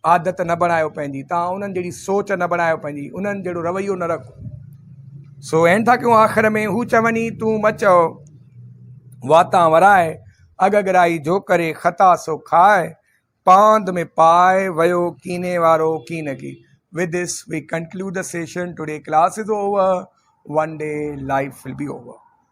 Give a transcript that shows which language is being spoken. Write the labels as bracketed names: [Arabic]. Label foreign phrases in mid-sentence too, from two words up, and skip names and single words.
[Sindhi] आदत न बणायो पंहिंजी, तव्हां उन्हनि जहिड़ी सोच न बणायो पंहिंजी, उन्हनि जहिड़ो रवैयो न रखो। सो एंड था कयूं आख़िर में, हू चवनी तूं मचो वाता वराए, अगगराई जो करे ख़ता सो खाए, पांद में पाए वयो कीने वारो कीन की। [English] With this, we conclude the session. Today class is over. One day life will be over.